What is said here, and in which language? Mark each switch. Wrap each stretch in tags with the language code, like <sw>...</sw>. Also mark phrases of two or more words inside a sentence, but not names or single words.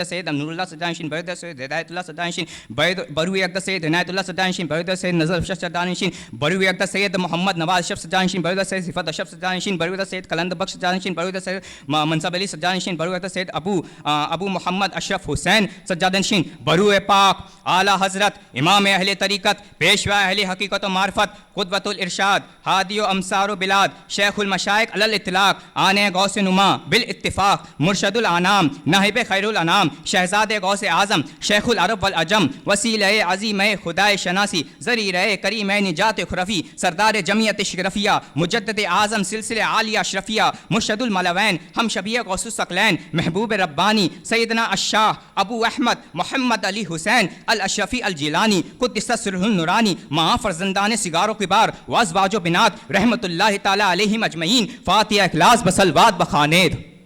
<fa>اقدس سید نورالله سجاده نشین بروح اقدس سید هدایت‌الله سجاده نشین بروح اقدس سید عنایت‌الله سجاده نشین بروح اقدس سید نظر اشرف سجاده نشین بروح اقدس سید محمد نواز اشرف سجاده نشین بروح اقدس سید صفت اشرف سجاده نشین بروح اقدس سید کلند بخش سجاده نشین بروح اقدس سید منصب علی سجاده نشین بروح اقدس سید ابو محمد اشرف حسین سجاده نشین بروح پاک اعلی حضرت امام اهل طریقت پیشوای اهل حقیقت و معرفت قدوة الارشاد هادی امصار و بلاد شیخ المشایخ علی الاطلاق آن غوث نما بال اتفاق مرشد الانام نائب خیر الانام شهزاده غوث اعظم شیخ العرب و العجم وسیله عظیم خدای شناسی ذریعه کریم نجات خرفی سردار جمعیت شرفیه مجدد اعظم سلسله عالیه اشرفیه مرشد الملوین هم شبیه غوث الثقلین محبوب ربانی سیدنا الشاه ابو احمد محمد علی حسین الاشرفی الجیلانی قدس سره النورانی ما فرزندان صغار و کبار و ازواج و بنات رحمة الله تعالی علیهم اجمعین فاتحه اخلاص بصلوات بخوانید.</fa>